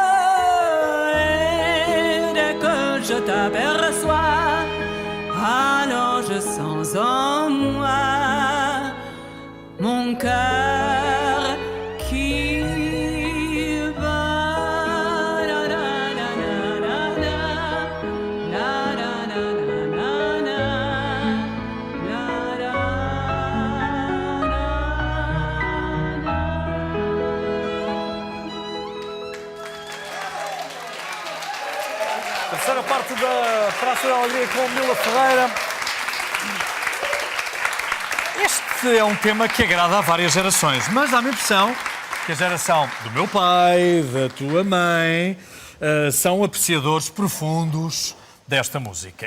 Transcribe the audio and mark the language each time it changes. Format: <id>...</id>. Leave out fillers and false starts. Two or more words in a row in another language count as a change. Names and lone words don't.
<fr>Et dès que je t'aperçois, alors je sens en moi mon cœur qui bat. La, la, la, la, la, la, la, la, la, la, la,</fr> <pt>Terceira parte da Praça da Alegria com Mila Ferreira. Este é um tema que agrada a várias gerações, mas dá-me a impressão que a geração do meu pai, da tua mãe, são apreciadores profundos desta música.</pt>